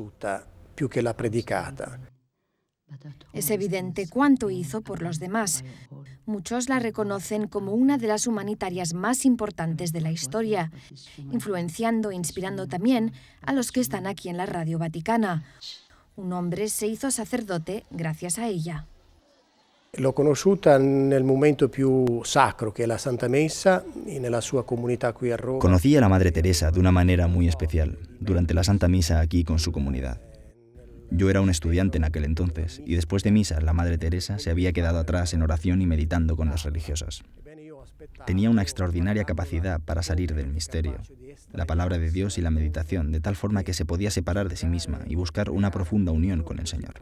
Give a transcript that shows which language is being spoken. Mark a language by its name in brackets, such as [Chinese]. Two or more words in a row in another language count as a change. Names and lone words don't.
[Spanish] Es evidente cuánto hizo por los demás. Muchos la reconocen como una de las humanitarias más importantes de la historia, influenciando e inspirando también a los que están aquí en la Radio Vaticana. Un hombre se hizo sacerdote gracias a ella. [Italian] L'ho conosciuta nel momento più sacro, che è la Santa Messa, y nella sua comunità qui a Roma. [Spanish] Conocí a la Madre Teresa de una manera muy especial, durante la Santa Misa aquí con su comunidad. Yo era un estudiante en aquel entonces, y después de misa, la Madre Teresa se había quedado atrás en oración y meditando con las religiosas. Tenía una extraordinaria capacidad para salir del misterio, la palabra de Dios y la meditación, de tal forma que se podía separar de sí misma y buscar una profunda unión con el Señor.